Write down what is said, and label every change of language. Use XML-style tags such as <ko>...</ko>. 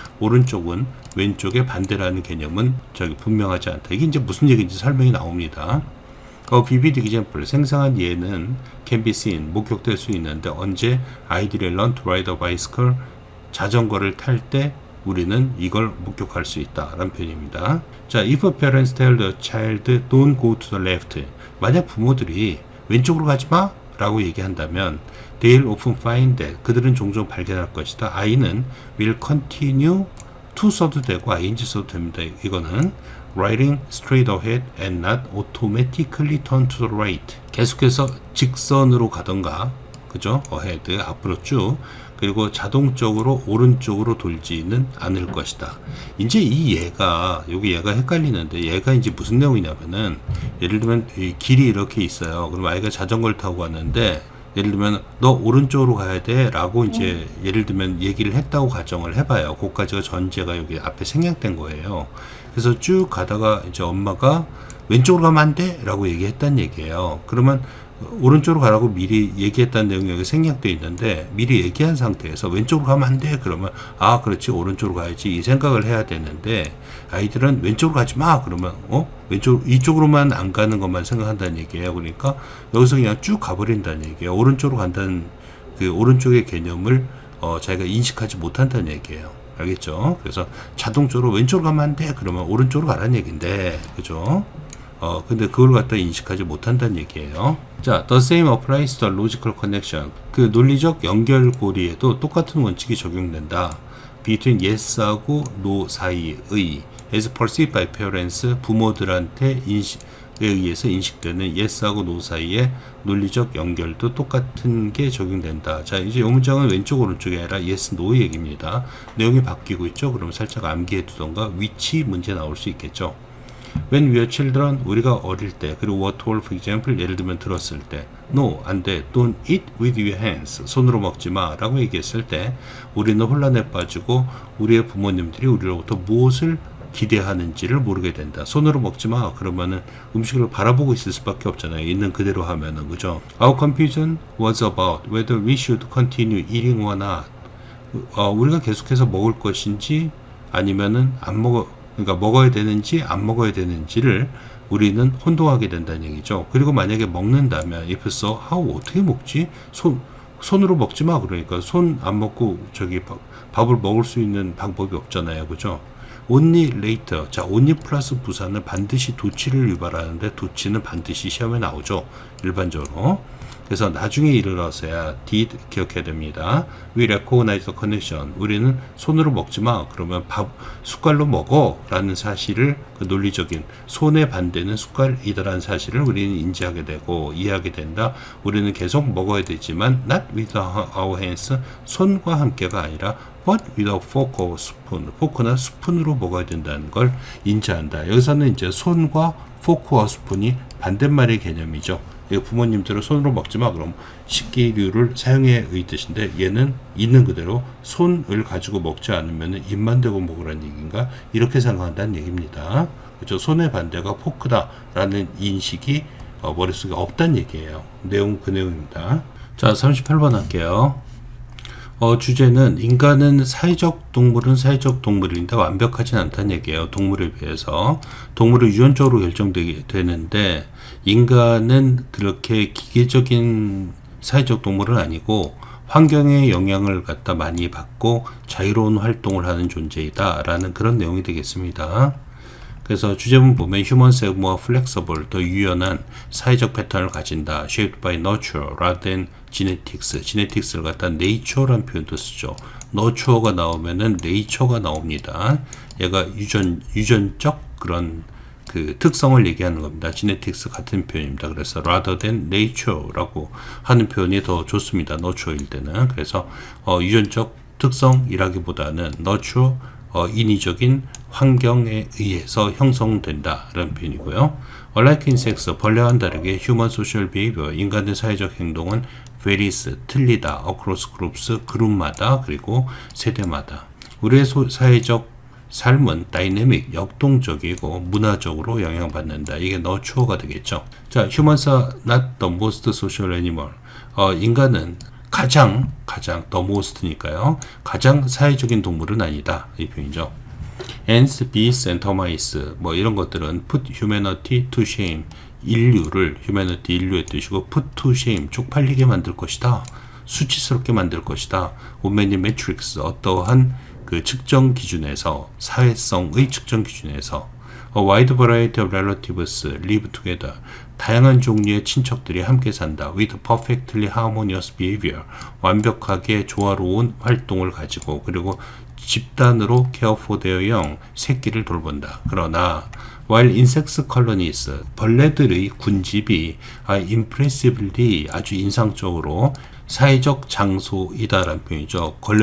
<ko>오른쪽은 왼쪽의 반대라는 개념은 분명하지 않다. 이게 이제 무슨 얘기인지 설명이 나옵니다.</ko> <en>vivid example,</en> <ko>생생한 예는</ko> <en>can be seen,</en> <ko>목격될 수 있는데 언제? 아이들이</ko> <en>learn to ride a bicycle,</en> <ko>자전거를 탈 때 우리는 이걸 목격할 수 있다 라는 표현입니다.</ko> <en>자, if a parents tell the child don't go to the left,</en> <ko>만약 부모들이 왼쪽으로 가지 마 라고 얘기한다면</ko> <en>they'll often find that,</en> <ko>그들은 종종 발견할 것이다. 아이는</ko> <en>will continue to</en> <ko>써도 되고 ing 써도 됩니다.</ko> <en>이거는 riding straight ahead and not automatically turn to the right,</en> <ko>계속해서 직선으로 가던가, 그죠?</ko> <en>ahead,</en> <ko>앞으로 쭉, 그리고 자동적으로 오른쪽으로 돌지는 않을 것이다. 이제 이 얘가, 여기 얘가 헷갈리는데, 얘가 이제 무슨 내용이냐면은, 예를 들면 이 길이 이렇게 있어요. 그럼 아이가 자전거를 타고 갔는데, 예를 들면 너 오른쪽으로 가야 돼 라고 이제 예를 들면 얘기를 했다고 가정을 해봐요. 그까지가 전제가 여기 앞에 생략된 거예요. 그래서 쭉 가다가 이제 엄마가 왼쪽으로 가면 안 돼 라고 얘기했다는 얘기예요. 그러면 오른쪽으로 가라고 미리 얘기했다는 내용이 여기 생략되어 있는데, 미리 얘기한 상태에서 왼쪽으로 가면 안 돼 그러면 아 그렇지 오른쪽으로 가야지 이 생각을 해야 되는데, 아이들은 왼쪽으로 가지 마 그러면 이쪽으로만 안 가는 것만 생각한다는 얘기예요. 그러니까 여기서 그냥 쭉 가버린다는 얘기예요. 오른쪽으로 간다는 그 오른쪽의 개념을 자기가 인식하지 못한다는 얘기예요. 알겠죠? 그래서 자동적으로 왼쪽으로 가면 안 돼 그러면 오른쪽으로 가라는 얘기인데, 그죠? 근데 그걸 갖다 인식하지 못한다는 얘기예요.</ko> <en>자, the same applies to the logical connection.</en> <ko>그 논리적 연결고리에도 똑같은 원칙이 적용된다.</ko> <en>between yes하고 no</en> <ko>사이의</ko> <en>as perceived by parents,</en> <ko>부모들한테 의해서 인식되는 yes하고 no 사이의 논리적 연결도 똑같은 게 적용된다. 자, 이제 이 문장은 왼쪽 오른쪽이 아니라 yes, no 얘기입니다. 내용이 바뀌고 있죠. 그럼 살짝 암기해 두던가</ko> <en>which</en> <ko>문제 나올 수 있겠죠.</ko> <en>When we are children,</en> <ko>우리가 어릴 때, 그리고</ko> <en>what for example,</en> <ko>예를 들면 들었을 때, no, 안 돼,</ko> <en>don't eat with your hands,</en> <ko>손으로 먹지 마 라고 얘기했을 때 우리는 혼란에 빠지고 우리의 부모님들이 우리로부터 무엇을 기대하는지를 모르게 된다. 손으로 먹지 마 그러면은 음식을 바라보고 있을 수밖에 없잖아요. 있는 그대로 하면은. 그죠?</ko> <en>Our confusion was about whether we should continue eating or not.</en> <ko>우리가 계속해서 먹을 것인지 아니면은 안 먹어, 그러니까 먹어야 되는지 안 먹어야 되는지를 우리는 혼동하게 된다는 얘기죠. 그리고 만약에 먹는다면</ko> <en>if so, how,</en> <ko>어떻게 먹지? 손으로 먹지 마. 그러니까 손 안 먹고 저기 밥을 먹을 수 있는 방법이 없잖아요. 그죠?</ko> <en>only later.</en> <ko>자, only 플러스 부사는 반드시 도치를 유발하는데 도치는 반드시 시험에 나오죠. 일반적으로. 그래서 나중에 이르러서야 did 기억해야 됩니다.</ko> <en>We recognize the condition.</en> <ko>우리는 손으로 먹지 마. 그러면 숟갈로 먹어. 라는 사실을, 그 논리적인 손의 반대는 숟갈이다라는 사실을 우리는 인지하게 되고 이해하게 된다. 우리는 계속 먹어야 되지만</ko> <en>not with our hands.</en> <ko>손과 함께가 아니라</ko> <en>but with a fork or spoon.</en> <ko>포크나 스푼으로 먹어야 된다는 걸 인지한다. 여기서는 이제 손과 포크와 스푼이 반대말의 개념이죠. 부모님들은 손으로 먹지 마 그럼 식기류를 사용해 의 뜻인데 얘는 있는 그대로 손을 가지고 먹지 않으면 입만 대고 먹으라는 얘기인가 이렇게 생각한다는 얘기입니다. 그렇죠? 손의 반대가 포크다라는 인식이 머릿속에 없다는 얘기예요. 내용 그 내용입니다. 자, 38번 할게요. 주제는 인간은 사회적 동물인데 완벽하진 않다는 얘기예요. 동물에 비해서. 동물은 유전적으로 결정되게 되는데 인간은 그렇게 기계적인 사회적 동물은 아니고 환경의 영향을 갖다 많이 받고 자유로운 활동을 하는 존재이다 라는 그런 내용이 되겠습니다. 그래서 주제문 보면</ko> <en>humans have more flexible,</en> <ko>더 유연한 사회적 패턴을 가진다.</ko> <en>shaped by nurture rather than genetics.</en> <ko>genetics를 갖다 nature라는 표현도 쓰죠. nurture가 나오면은 nature가 나옵니다. 얘가 유전적 그런 그 특성을 얘기하는 겁니다. genetics 같은 표현입니다. 그래서</ko> <en>rather than nature</en> <ko>라고 하는 표현이 더 좋습니다. nurture일 때는. 그래서 유전적 특성이라기보다는 nurture 인위적인 환경에 의해서 형성된다라는 표현이고요.</ko> <en>Unlike insects,</en> <ko>벌레와는 다르게</ko> <en>human social behavior,</en> <ko>인간의 사회적 행동은 varies, 틀리다,</ko> <en>across groups,</en> <ko>그룹마다 그리고 세대마다. 우리의 사회적 삶은 다이내믹, 역동적이고 문화적으로 영향받는다. 이게 nurture가 되겠죠.</ko> <en>자, humans are not the most social animal.</en> <ko>인간은 가장 the most니까요. 가장 사회적인 동물은 아니다. 이 표현이죠.</ko> <en>Ants, bees, and termites</en> <ko>뭐 이런 것들은</ko> <en>put humanity to shame.</en> <ko>인류의 뜻이고</ko> <en>put to shame.</en> <ko>쪽팔리게 만들 것이다. 수치스럽게 만들 것이다.</ko> <en>On many metrics.</en> <ko>어떠한 그 측정 기준에서 사회성의 측정 기준에서</ko> <en>A wide variety of relatives live together.</en> <ko>다양한 종류의 친척들이 함께 산다.</ko> <en>With perfectly harmonious behavior.</en> <ko>완벽하게 조화로운 활동을 가지고 그리고 집단으로</ko> <en>care for their young.</en> <ko>새끼를 돌본다. 그러나</ko> <en>while insects colonies.</en> <ko>벌레들의 군집이</ko> <en>impressively</en> <ko>아주 인상적으로 사회적 장소이다라는 표현이죠.</ko>